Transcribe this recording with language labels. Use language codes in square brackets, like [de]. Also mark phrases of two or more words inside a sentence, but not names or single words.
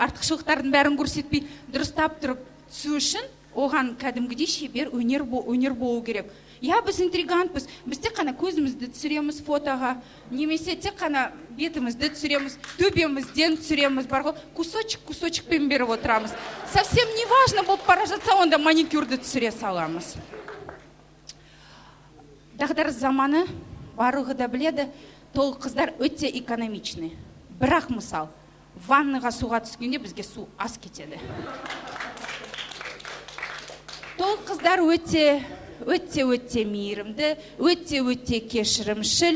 [kk] Артықшылықтардың бәрін көрсетпей, дұрыстап тұрып түсу үшін оған кәдімгідей шебер өнер болу керек. Я, біз интригантпыз. Біз тек қана көзімізді түсіреміз фотоға, немесе тек қана бетімізді түсіреміз, төбемізден түсіреміз, бар ғой, кусочекпен беріп отырамыз. [ru] Совсем не важно [kk] болып бара жатса, онда маникюрді түсіре саламыз. Дағдарыс заманы барлығы да біледі, толық қыздар өте экономичный. Бірақ мысал, ванныға суға түскенде бізге су аз кетеді. Толық қыздар өте мейірімді, өте кешірімшіл.